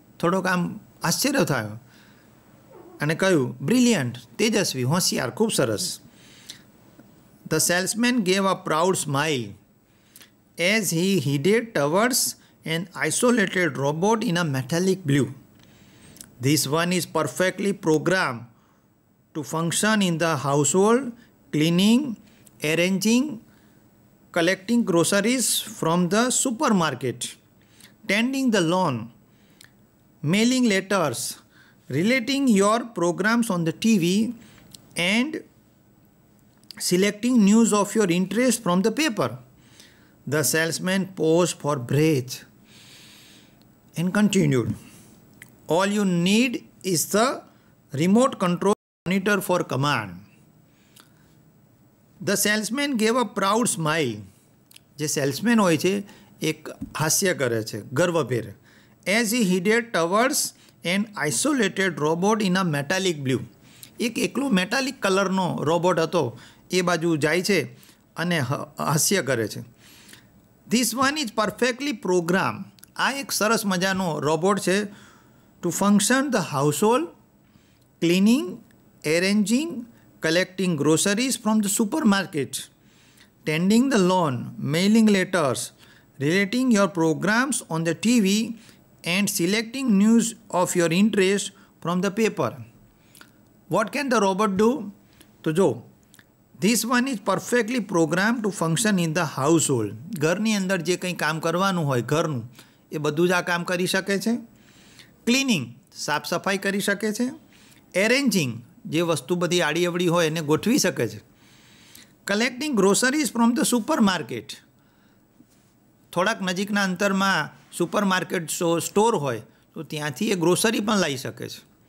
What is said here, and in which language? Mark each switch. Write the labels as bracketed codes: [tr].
[gu] થોડોક આમ આશ્ચર્ય થયો અને કહ્યું, બ્રિલિયન્ટ, તેજસ્વી, હોશિયાર, ખૂબ સરસ. [en] The salesman gave a proud smile as he headed towards an isolated robot in a metallic blue. This one is perfectly programmed to function in the household, cleaning, arranging, collecting groceries from the supermarket, tending the lawn, mailing letters, relating your programs on the TV, and selecting news of your interest from the paper. The salesman paused for breath and continued. All you need is the remote control monitor for command. The salesman gave a proud smile. [gu] જે salesman હોય છે એક હાસ્ય કરે છે, ગર્વભેર. [en] As he headed towards an isolated robot in a metallic blue. [gu] એક એકલો metallic કલરનો રોબોટ હતો, એ બાજુ જાય છે અને હાસ્ય કરે છે. [en] This one is perfectly program. [gu] આ એક સરસ મજાનો રોબોટ છે [en] To function the household, cleaning, arranging, collecting groceries from the supermarket, tending the lawn, mailing letters, relating your programs on the TV, and selecting news of your interest from the paper. What can the robot do? [gu] તો જો, [en] this one is perfectly programmed to function in the household. [gu] ઘરની અંદર જે કંઈ કામ કરવાનું હોય ઘરનું, એ બધું જ આ કામ કરી શકે છે. ક્લિનિંગ, સાફ સફાઈ કરી શકે છે. એરેન્જિંગ, જે વસ્તુ બધી આડી અવળી હોય એને ગોઠવી શકે છે. [en] collecting groceries from the supermarket, [gu] થોડાક નજીકના અંતરમાં સુપર માર્કેટ સ્ટોર હોય તો ત્યાંથી એ ગ્રોસરી પણ લઈ શકે છે.